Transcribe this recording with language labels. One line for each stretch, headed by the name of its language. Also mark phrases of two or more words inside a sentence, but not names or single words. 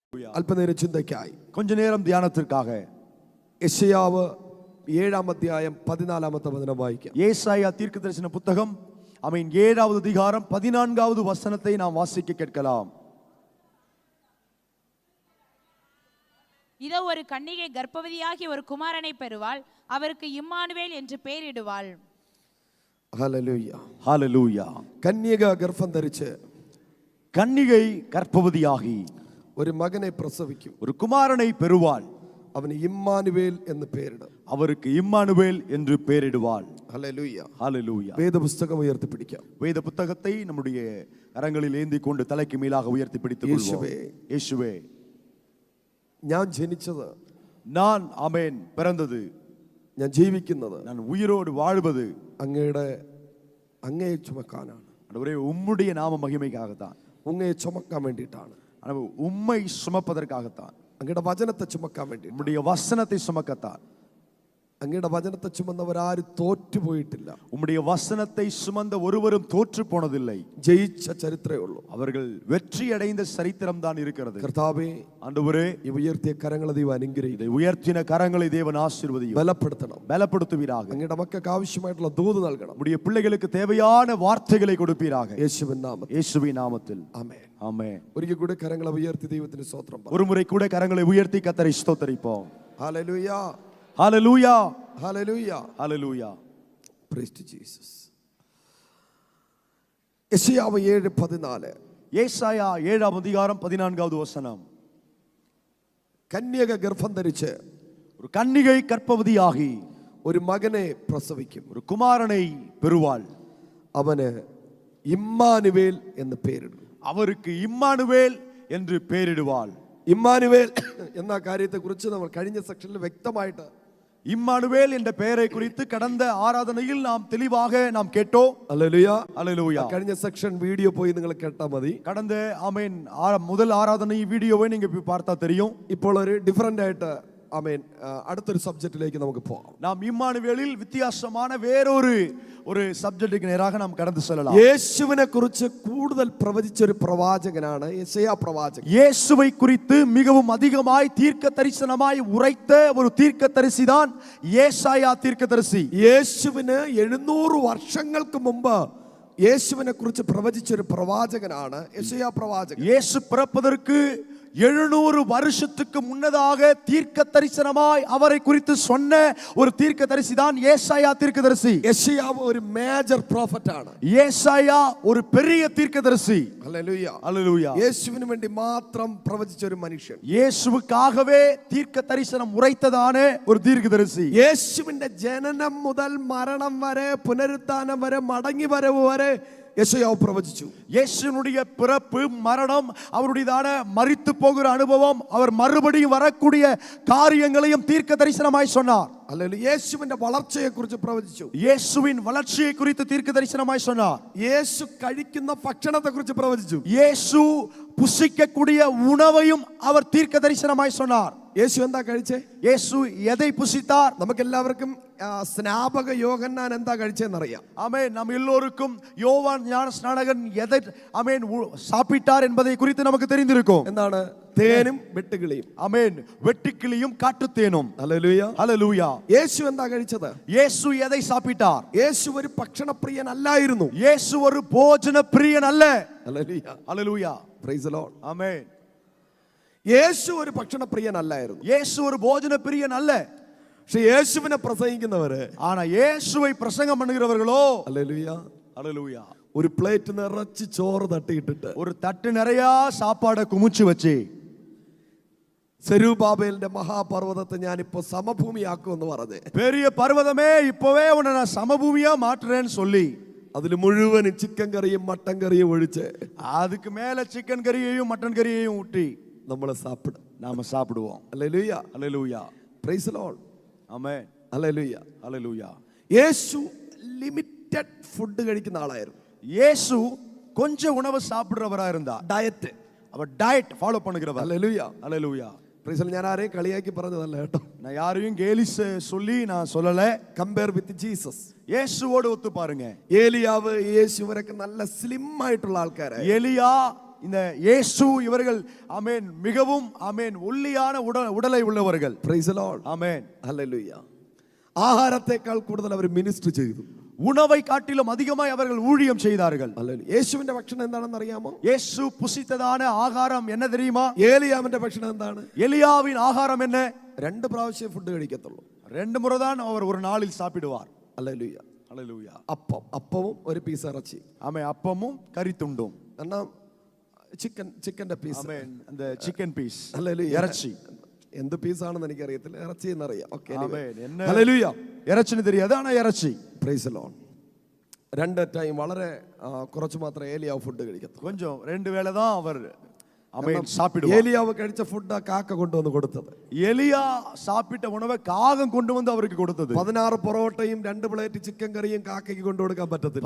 Malayalam: അല്പനേരം ചിന്തയ്ക്കായി
Tamil: கொஞ்ச நேரம் தியானத்திற்காக
Malayalam: യെശയ്യാവ് 7-ാം അധ്യായം 14-ാമത്തെ വചനം വായിക്കാം.
Tamil: ஏசாயா தீர்க்கதரிசன புத்தகம் 7வது அதிகாரம் 14வது வசனத்தை நாம் வாசிக்க கேட்கலாம். இதோ ஒரு கன்னிகை கர்ப்பவதியாகி ஒரு குமாரனை பெறுவாள், அவருக்கு இம்மானுவேல் என்று பெயரிடுவாள்.
Malayalam: ഹല്ലേലൂയ ഹല്ലേലൂയ. കന്യക ഗർഭം ധരിച്ച്
Tamil: கன்னிகை கர்ப்பவதியாகி
Malayalam: ഒരു മകനെ പ്രസവിക്കും,
Tamil: ஒரு குமாரனை பெறுவாள்,
Malayalam: അവന് ഇമ്മാനുവേൽ എന്ന് പേരിടും.
Tamil: அவருக்கு இம்மானுவேல் என்று பெயரிடுவாள்.
Malayalam: ഹല്ലേലൂയ
Tamil: ஹalleluya.
Malayalam: വേദപുസ്തകം ഉയർത്തിപ്പിടിക്കാം.
Tamil: வேத புத்தகத்தை நம்முடைய கரங்களில் ஏந்தி கொண்டு தலைக்கு மேலாக உயர்த்தி பிடித்துக் கொள்வோம். இயேசுவே,
Malayalam: ഞാൻ ജനിച്ചത്,
Tamil: நான் பிறந்தது,
Malayalam: ഞാൻ ജീവിക്കുന്നത്,
Tamil: நான் உயிரோடு வாழ்வது
Malayalam: അങ്ങയെ ചുമക്കാനാണ്.
Tamil: ஆண்டவரே, உம்முடைய நாம மகிமைக்காகத்தான்,
Malayalam: അങ്ങയെ ചുമക്കാൻ വേണ്ടിയിട്ടാണ്,
Tamil: உம்மை சுமப்பதற்காகத்தான்,
Malayalam: അങ്ങയുടെ വചനത്തെ ചുമക്കാൻ വേണ്ടി,
Tamil: உம்முடைய வசனத்தை சுமக்கத்தான்.
Malayalam: അങ്ങയുടെ വചനത്തെ ചുമന്നവരാരും തോറ്റുപോയിട്ടില്ല.
Tamil: உம்முடைய வசனத்தை சுமந்த ஒருவரும் தோற்று போனதில்லை.
Malayalam: ജയിച്ച ചരിത്രമേ ഉള്ളൂ.
Tamil: அவர்கள் வெற்றி அடைந்த சரித்திரம் தான் இருக்கிறது.
Malayalam: കർത്താവേ,
Tamil: ஆண்டவரே,
Malayalam: ഈ ഉയർത്തിയ കരങ്ങളെ ദൈവം അനുഗ്രഹിക്കട്ടെ.
Tamil: உயர்த்தின கரங்களை தேவன் ஆசீர்வதியும், பலப்படுத்துவீராக.
Malayalam: അങ്ങയുടെ മക്കൾക്ക് ആവശ്യമായിട്ടുള്ള ദൂത് നൽകണം.
Tamil: உம்முடைய பிள்ளைகளுக்கு தேவையான வார்த்தைகளை கொடுப்பீராக.
Malayalam: യേശുവിൻ നാമത്തിൽ
Tamil: ஆமென். ஆமென்.
Malayalam: ഒരിക്കൽ കൂടെ കരങ്ങളെ ഉയർത്തി ദൈവത്തിന് സ്തോത്രം പറയാം.
Tamil: ஒரு முறை கூட கரங்களை உயர்த்தி கர்த்தரை ஸ்தோத்திரிப்போம்.
Malayalam: ഹല്ലേലൂയ
Tamil: ஹalleluya.
Malayalam: ഹല്ലേലൂയ
Tamil: ஹalleluya.
English: Praise to Jesus.
Malayalam: യെശയ്യാവ് 7:14.
Tamil: ஏசாயா 7ஆம் அதிகாரம் 14வது வசனம்.
Malayalam: കന്യക ഗർഭം ധരിച്ച്
Tamil: ஒரு கன்னிகை கர்ப்பவதியாகி
Malayalam: ഒരു മകനെ പ്രസവിക്കും,
Tamil: ஒரு குமாரனை பெறுவாள்,
Malayalam: അവന് ഇമ്മാനുവേൽ എന്ന് പേരിടും.
Tamil: அவருக்கு இம்மானுவேல் என்று பெயரிடுவாள்.
Malayalam: ഇമ്മാനുവേൽ എന്ന കാര്യത്തെക്കുറിച്ച് നമ്മൾ കഴിഞ്ഞ സെക്ഷനിൽ വ്യക്തമായിട്ട്
Tamil: இம்மானுவேல் என்ற பெயரை குறித்து கடந்த ஆராதனையில் நாம் தெளிவாக நாம் கேட்டோம்.
Malayalam: ഹല്ലേലൂയ
Tamil: ஹalleluya.
Malayalam: കഴിഞ്ഞ സെക്ഷൻ വീഡിയോ പോയി നിങ്ങൾ കേട്ടാ മതി.
Tamil: கடந்த முதல் ஆராதனை வீடியோவை நீங்க போய் பார்த்தா தெரியும்.
Malayalam: ഇപ്പോൾ ഒരു ഡിഫറന്റ് ആയിട്ട് അടുത്തൊരു സബ്ജക്റ്റിലേക്ക് നമുക്ക് പോകാം.
Tamil: நாம் இம்மானுவேலில் வித்தியாசமான வேறொரு சப்ஜெக்ட்டுக்கு நேராக நாம் கடந்து செல்லலாம்.
Malayalam: യേശുവിനെ കുറിച്ച് കൂടുതൽ പ്രവചിച്ച ഒരു പ്രവാചകനാണ് യെശയ്യാ പ്രവാചകൻ.
Tamil: இயேசுவை குறித்து மிகவும் அதிகமாய் தீர்க்க தரிசனமாய் உரைத்த ஒரு தீர்க்கதரிசி தான் ஏசாயா தீர்க்கதரிசி.
Malayalam: യേശുവിന് 700 വർഷങ്ങൾക്ക് മുമ്പ് യേശുവിനെ കുറിച്ച് പ്രവചിച്ച ഒരു പ്രവാചകനാണ് യെശയ്യാ പ്രവാചകൻ.
Tamil: இயேசு பிறப்பதற்கு 700 வருஷத்துக்கு முன்னதாக தீர்க்க தரிசனமாய் அவரை குறித்து சொன்ன ஒரு தீர்க்கதரிசி தான் ஏசாயா தீர்க்கதரிசி.
Malayalam: യെശയ്യാവ് ഒരു
English: major prophet
Malayalam: ആണ്.
Tamil: ஏசாயா ஒரு பெரிய தீர்க்கதரிசி.
Malayalam: ഹല്ലേലൂയ
Tamil: ஹalleluya.
Malayalam: യേശുവിന് വേണ്ടി മാത്രം പ്രവചിച്ച ഒരു മനുഷ്യൻ,
Tamil: இயேசுவுக்காகவே தீர்க்க தரிசனம் உரைத்ததான ஒரு தீர்க்கதரிசி.
Malayalam: യേശുവിന്റെ ജനനം മുതൽ മരണം വരെ, പുനരുത്ഥാനം വരെ, മടങ്ങി വരവ് വരെ യെശയ്യാവ് പ്രവചിച്ചു.
Tamil: இயேசுனுடைய பிறப்பு, மரணம், அவருடையதான மரித்து போகிற அனுபவம், அவர் மறுபடியும் வரக்கூடிய காரியங்களையும் தீர்க்க தரிசனமாய் சொன்னார். அல்லேலூயா.
Malayalam: യേശുവിന്റെ വളർച്ചയെ കുറിച്ച് പ്രവചിച്ചു.
Tamil: இயேசுவின் வளர்ச்சியை குறித்து தீர்க்க தரிசனமாய் சொன்னார்.
Malayalam: യേശു കഴിക്കുന്ന ഭക്ഷണത്തെ കുറിച്ച് പ്രവചിച്ചു.
Tamil: இயேசு புசிக்கக்கூடிய உணவையும் அவர் தீர்க்க தரிசனமாய் சொன்னார்.
Malayalam: യേശു എന്താ കഴിച്ചേ?
Tamil: இயேசு எதை புசித்தார்?
Malayalam: നമുക്ക് എല്ലാവർക്കും സ്നാപക യോഹന്നാൻ എന്താ കഴിച്ചെന്നറിയാം.
Tamil: ஆமென். நம்ம எல்லோருக்கும் யோவான் ஞானஸ்நானகன் எதை சாப்பிட்டார் என்பதை குறித்து நமக்கு தெரிந்திருக்கும்.
Malayalam: എന്താണ്? തേനും വെട്ടുകിളിയും.
Tamil: ஆமென். வெட்டுக்கிளியும் காட்டுத்தேனும்.
Malayalam: ഹല്ലേലൂയ
Tamil: ஹalleluya.
Malayalam: യേശു എന്താ കഴിച്ചത്?
Tamil: இயேசு எதை சாப்பிட்டார்?
Malayalam: യേശു ഒരു ഭക്ഷണപ്രിയൻ അല്ലായിരുന്നു.
Tamil: இயேசு ஒரு போஜன பிரியன் அல்ல.
Malayalam: ഹല്ലേലൂയ
Tamil: ஹalleluya.
English: Praise the Lord.
Tamil: ஆமென்.
Malayalam: യേശു ഒരു ഭക്ഷണപ്രിയൻ അല്ലായിരുന്നു.
Tamil: இயேசு ஒரு போஜன பிரியன் அல்ல.
Malayalam: പക്ഷെ യേശുവിനെ പ്രസംഗിക്കുന്നവര്,
Tamil: ஆனா இயேசுவை பிரசங்கம் பண்ணுகிறவர்களோ,
Malayalam: ഹല്ലേലൂയ,
Tamil: ஹalleluya,
Malayalam: ഒരു പ്ലേറ്റ് നിറച്ച് ചോറ് തട്ടിയിട്ടിട്ട്
Tamil: ஒரு தட்டு நிறைய சாப்பாடை குமிச்சு வச்சு,
Malayalam: സെരൂബാബേലിന്റെ മഹാപർവ്വതത്തെ ഞാനിപ്പോ സമഭൂമിയാക്കുമെന്ന് പറഞ്ഞ്,
Tamil: பெரிய பர்வதமே இப்பவே உன்னை நான் சமபூமியா மாற்றுறேன்னு சொல்லி,
Malayalam: അതിൽ മുഴുവനും ചിക്കൻ കറിയും മട്ടൻ കറിയും ഒഴിച്ച്,
Tamil: அதுக்கு மேல சிக்கன் கறியையும் மட்டன் கறியையும் ஊட்டி
Malayalam: നമ്മളെ സാപ്പിടും,
Tamil: நாம சாப்பிடுவோம்.
Malayalam: ഹല്ലേലൂയ,
Tamil: ஹalleluya.
English: Praise the Lord.
Tamil: ஆமென்.
Malayalam: ഹല്ലേലൂയ.
Tamil: ஹalleluya.
Malayalam: യേശു
English: limited food
Malayalam: കഴിക്കുന്ന ആളായിരുന്നു.
Tamil: இயேசு கொஞ்சம் உணவு சாப்பிடுறவரா இருந்தார்.
Malayalam: ഡയറ്റ്,
Tamil: அவர்
English: diet follow
Tamil: பண்ணுகிறவர்.
Malayalam: ഹല്ലേലൂയ.
Tamil: ஹalleluya.
Malayalam: പ്രൈസ് ഞാൻ ആരെയും കളിയാക്കി പറഞ്ഞതല്ല കേട്ടോ.
Tamil: நான் யாரையும் கேலி சொல்லி நான் சொல்லல.
English: compare with Jesus.
Tamil: இயேசுவோடு ஒத்து பாருங்க.
Malayalam: ഏലിയാവ്, യേശു ഇവരൊക്കെ നല്ല സ്ലിം ആയിട്ടുള്ള ആൾക്കാരാണ്.
Tamil: எலியா, இந்த இயேசு இவர்கள் ஆமென் மிகவும் ஆமென் ஒல்லியான உடலை உள்ளவர்கள்.
English: Praise the Lord.
Tamil: ஆமென்.
Malayalam: ഹല്ലേലൂയ. ആഹാരത്തെക്കാൾ കൂടുതൽ അവർ മിനിസ്റ്റർ ചെയ്തു.
Tamil: உணவை காட்டிலும் அதிகமாய் அவர்கள் ஊழியம் செய்தார்கள்.
Malayalam: ഹല്ലേലൂയ. യേശുവിന്റെ ഭക്ഷണം എന്താണെന്ന് അറിയാമോ?
Tamil: இயேசு புசித்ததான ஆகாரம் என்ன தெரியுமா?
Malayalam: ഏലിയാവിന്റെ ഭക്ഷണം എന്താണ്?
Tamil: எலியாவின் ஆகாரம் என்ன?
Malayalam: 2 പ്രാവശ്യം ഫുഡ് കഴിക്കത്തുള്ളൂ.
Tamil: 2 முறை தான் அவர் ஒரு நாளில் சாப்பிடுவார்.
Malayalam: ഹല്ലേലൂയ.
Tamil: ஹalleluya.
Malayalam: അപ്പവും ഒരു പീസ് ഇറച്ചി.
Tamil: ஆமென். அப்பமும் கறி துண்டும்.
Malayalam: കാരണം ചിക്കന്റെ പീസ്.
Tamil: ஆமென். அந்த சிக்கன் பீஸ்.
Malayalam: ഹല്ലേലൂയ.
Tamil: இறைச்சி.
Malayalam: എന്ത് പീസാണെന്ന് എനിക്കറിയത്തില്ല, ഇറച്ചി എന്നറിയാം. ഓക്കേ.
Tamil: ആമേൻ. என்ன
Malayalam: ഹല്ലേലൂയ.
Tamil: ഇറച്ചിന് தெரியாது, ஆனா இறைச்சி.
English: Praise the Lord.
Malayalam: 2 ടൈം വളരെ കുറച്ച് മാത്രമേ ഏലിയാവ് ഫുഡ് കഴിക്കത്തുള്ളൂ.
Tamil: கொஞ்சம் 2 வேளை தான் அவர் ஆமென் சாப்பிடுவார்.
Malayalam: ഏലിയാവ് കഴിച്ച ഫുഡ് കാക്ക കൊണ്ടുവന്ന് കൊടുത്തത്.
Tamil: எலியா சாப்பிட்ட உணவை காகம் கொண்டு வந்து அவருக்கு கொடுத்தது.
Malayalam: 16 പൊറോട്ടയും 2 പ്ലേറ്റ് ചിക്കൻ കറിയും കാക്കയ്ക്ക് കൊണ്ടു കൊടുക്കാൻ പറ്റത്തില്ല.